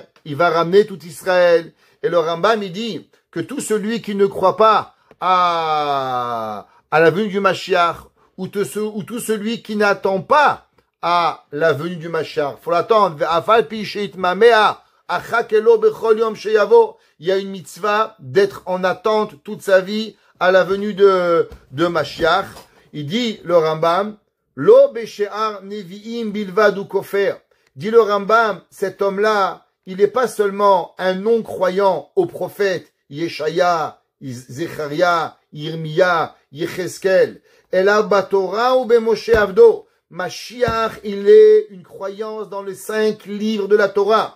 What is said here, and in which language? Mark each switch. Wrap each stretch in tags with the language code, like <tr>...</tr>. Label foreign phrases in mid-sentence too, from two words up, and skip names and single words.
<fr>Il va ramener tout Israël. Et le Rambam il dit que tout celui qui ne croit pas à la venue du Mashiach, ou tout celui qui n'attend pas à la venue du Mashiach, faut l'attendre. Il y a une mitzvah d'être en attente toute sa vie à la venue de Mashiach. Il dit, le Rambam,</fr> <he>לא בשאר נביאים בלבד הוא כופר.</he> <fr>Dit le Rambam, cet homme-là, il n'est pas seulement un non-croyant aux prophètes Yeshaya, Zecharia, Yirmiya, Yecheskel.</fr> <he>אלא בתורה ובמשה עבדו.</he> <fr>Mashiach, il est une croyance dans les 5 livres de la Torah.</fr>